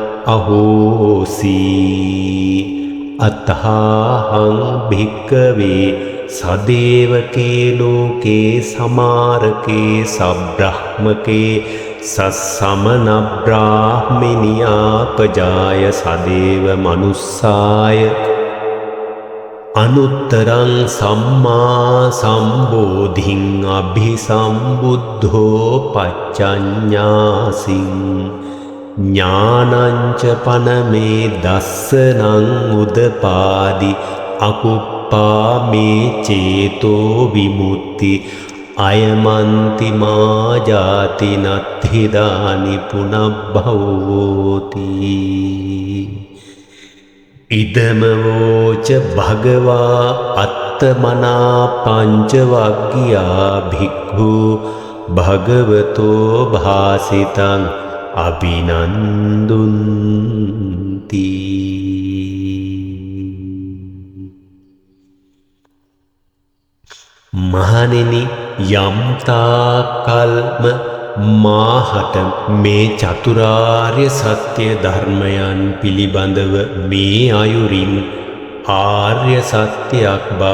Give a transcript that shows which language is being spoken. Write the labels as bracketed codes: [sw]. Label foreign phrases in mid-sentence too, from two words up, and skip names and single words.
[pi] අහෝසී අතහං භික්ඛවේ සදේවකේ ලෝකේ සමාරකේ සබ්‍රහ්මකේ සස්සමන බ්‍රාහ්මනියාපජාය සදේව මනුස්සාය අනුත්තරං සම්මා සම්බෝධින් අභිසම්බුද්ධෝ පච්චඤ්ඤාසින් ඥානංච පනමේ දස්සනං උදපාදි අකුප්පා මේ චේතෝ විමුක්ති අයමන්ති මා ජාති නත්ථිදානි පුනබ්භවෝති ඉදමවෝච භගවා අත්තමනා පංචවග්ගියා භික්ඛු භගවතෝ භාසිතං අභිනන්දුන්ති [si] මහණෙනි යම් තාකල්ම මාහට මේ චතුරාර්ය සත්‍ය ධර්මයන් පිළිබඳව මේ අයුරින් ආර්ය සත්‍යයක් බව